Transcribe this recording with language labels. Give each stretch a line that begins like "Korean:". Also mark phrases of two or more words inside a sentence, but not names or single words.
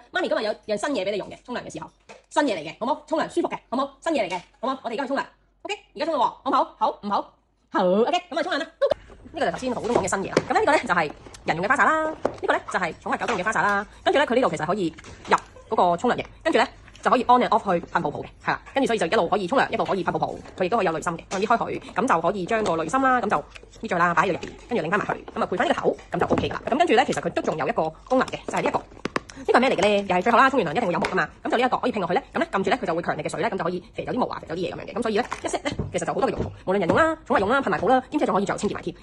Cantonese: 媽咪今日有樣新嘢俾你用嘅，沖涼嘅時候，新嘢嚟嘅，好冇？沖涼舒服嘅，好冇？新嘢嚟嘅，好冇？我哋而家去沖涼 ，OK。而家沖啦喎，好唔好？好唔好？好 ，OK。咁啊沖涼啦。呢個就頭先好多講嘅新嘢啦。咁咧呢個咧就係人用嘅花灑啦，呢個咧就係寵物狗用嘅花灑啦。跟住咧佢呢度其實可以入嗰個沖涼液，跟住咧就可以
English: on and off
Cantonese: 去噴泡泡嘅，係啦。跟住所以就一路可以沖涼，一路可以噴泡泡。佢亦都可以有濾芯嘅，可以開佢，咁就可以將個濾芯啦，咁就搣咗啦，擺喺入邊，跟住擰翻埋去，咁啊配翻呢個頭，咁就 OK 啦。咁跟住咧，其實佢都仲有一個功能嘅，就係呢一個。呢個係咩嚟嘅咧？又係最後啦，沖完涼一定會有毛噶嘛，咁就呢一個可以拼落去咧，咁咧撳住咧佢就會強力嘅水咧，咁就可以肥走啲毛啊，肥走啲嘢咁樣嘅，咁所以咧一 set 咧其實就好多嘅用途，無論人用啦、寵物用啦、噴埋泡啦，兼且仲可以仲有清潔埋添。